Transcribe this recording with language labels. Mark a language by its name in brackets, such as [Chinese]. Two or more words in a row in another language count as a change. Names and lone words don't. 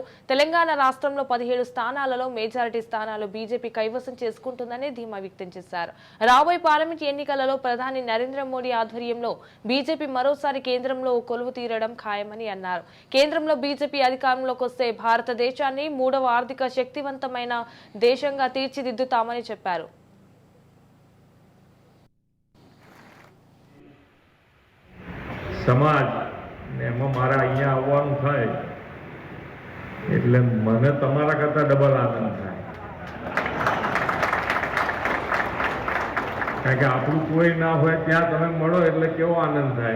[Telugu] తెలంగాణ రాష్ట్రంలో 17 స్థానాలలో మెజారిటీ స్థానాలు బీజేపీ కైవసం చేసుకుంటుందని ధీమా వ్యక్తం చేశారు. రాబోయే పార్లమెంట్ ఎన్నికలలో ప్రధాని నరేంద్ర మోడీ ఆధ్వర్యంలో బీజేపీ మరోసారి కేంద్రంలో కొలువు తీరడం ఖాయమని అన్నారు. కేంద్రంలో బీజేపీ అధికారంలోకి వస్తే భారతదేశాన్ని 3వ ఆర్థిక శక్తివంతమైన దేశంగా తీర్చిదిద్దుతామని చెప్పారు. [Gujarati] સમાજ ને એમાં મારા અહીંયા આવવાનું થાય એટલે મને તમારા કરતા ડબલ આનંદ થાય, કારણ કે આપણું કોઈ ના હોય ત્યાં તમે મળો એટલે કેવો આનંદ થાય.